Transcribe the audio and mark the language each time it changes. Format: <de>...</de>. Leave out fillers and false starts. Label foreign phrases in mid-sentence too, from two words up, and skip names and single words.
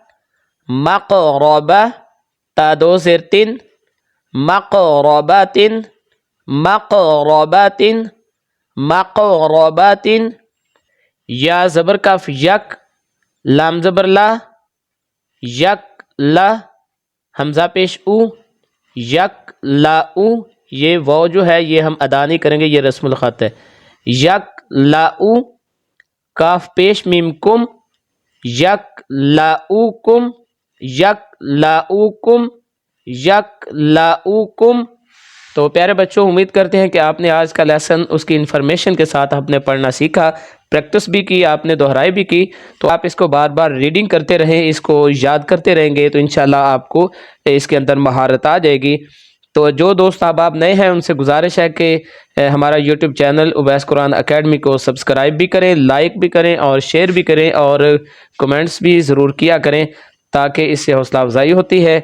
<ur>مقربا تا دو زیر تین مقربات مقربات مقربات. یا زبر کاف یک لام زبر لا یک لا حمزہ پیش او یک لا او. یہ واو جو ہے یہ ہم ادا نہیں کریں گے یہ رسم الخط ہے. یک لا او کاف پیش میم کم یک لا او کم یک لا او کم یک لا او کم. تو پیارے بچوں امید کرتے ہیں کہ آپ نے آج کا لیسن اس کی انفارمیشن کے ساتھ آپ نے پڑھنا سیکھا, پریکٹس بھی کی, آپ نے دہرائی بھی کی. تو آپ اس کو بار بار ریڈنگ کرتے رہیں, اس کو یاد کرتے رہیں گے تو انشاءاللہ آپ کو اس کے اندر مہارت آ جائے گی. تو جو دوست احباب نئے ہیں ان سے گزارش ہے کہ ہمارا</ur> <en>YouTube channel</en> <ur>اویس قرآن اکیڈمی کو سبسکرائب بھی کریں, لائک بھی کریں اور شیئر بھی کریں اور کمنٹس بھی ضرور کیا کریں تاکہ اس سے حوصلہ افزائی ہوتی ہے.</ur>